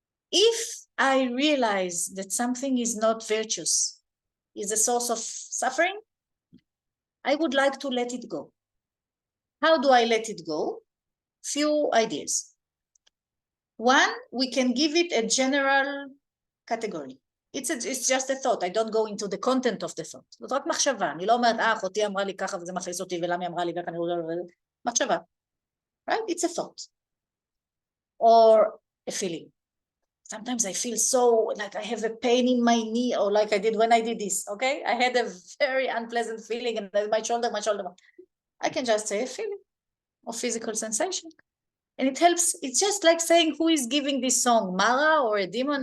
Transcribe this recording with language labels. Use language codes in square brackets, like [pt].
[en] If I realize that something is not virtuous, is a source of suffering, I would like to let it go. How do I let it go? Few ideas. One, we can give it a general category. It's just a thought. I don't go into the content of the thought. [he] זאת רק מחשבה. אני לא אומרת, אחותי אמרה לי ככה וזה מכעיס אותי, ולמה היא אמרה לי ככה, אני לא יודעת, מחשבה. [en] Right? It's a thought. Or a feeling. Sometimes I feel so like I have a pain in my knee, or like I did when I did this, okay? I had a very unpleasant feeling in my shoulder. I can just say a feeling or physical sensation. And it helps. It's just like saying, who is giving this song, Mara or a demon?